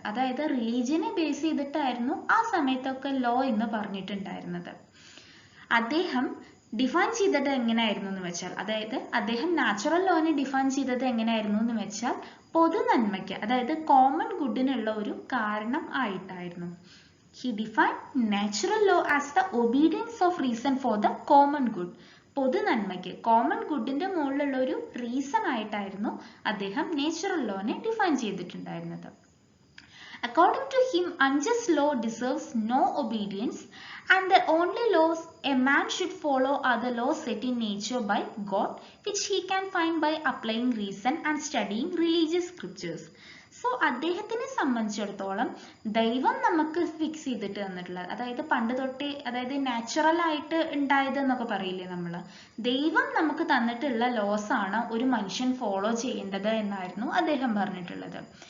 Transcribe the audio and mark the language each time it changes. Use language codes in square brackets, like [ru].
[ml] അതായത് റിലീജിയനെ ബേസ് ചെയ്തിട്ടായിരുന്നു ആ സമയത്തൊക്കെ ലോ എന്ന് പറഞ്ഞിട്ടുണ്ടായിരുന്നത്. അദ്ദേഹം ഡിഫൈൻ ചെയ്തത് എങ്ങനെയായിരുന്നു എന്ന് വെച്ചാൽ, അതായത് അദ്ദേഹം നാച്ചുറൽ ലോനെ ഡിഫൈൻ ചെയ്തത് എങ്ങനെയായിരുന്നു എന്ന് വെച്ചാൽ പൊതു നന്മയ്ക്ക്, അതായത് കോമൺ ഗുഡിനുള്ള ഒരു കാരണം ആയിട്ടായിരുന്നു. [en] He defined natural law as the obedience of reason for the common good. [ml] പൊതു നന്മയ്ക്ക്, കോമൺ ഗുഡിന്റെ മുകളിലുള്ള ഒരു റീസൺ ആയിട്ടായിരുന്നു അദ്ദേഹം നാച്ചുറൽ ലോനെ ഡിഫൈൻ ചെയ്തിട്ടുണ്ടായിരുന്നത്. [en] According to him, unjust law deserves no obedience, and the only laws a man should follow are the laws set in nature by God, which he can find by applying reason and studying religious scriptures. [ml] So അദ്ദേഹത്തിനെ സംബന്ധിച്ചിടത്തോളം ദൈവം നമുക്ക് fix ചെയ്തിട്ട് തന്നിട്ടുള്ളത്, അതായത് പണ്ട് തൊട്ടേ, അതായത് നാച്ചുറൽ ആയിട്ട് ഉണ്ടായത് എന്നൊക്കെ പറയില്ലേ നമ്മൾ, ദൈവം നമുക്ക് തന്നിട്ടുള്ള ലോസ് ആണ് ഒരു മനുഷ്യൻ ഫോളോ ചെയ്യേണ്ടത് എന്നായിരുന്നു അദ്ദേഹം പറഞ്ഞിട്ടുള്ളത്.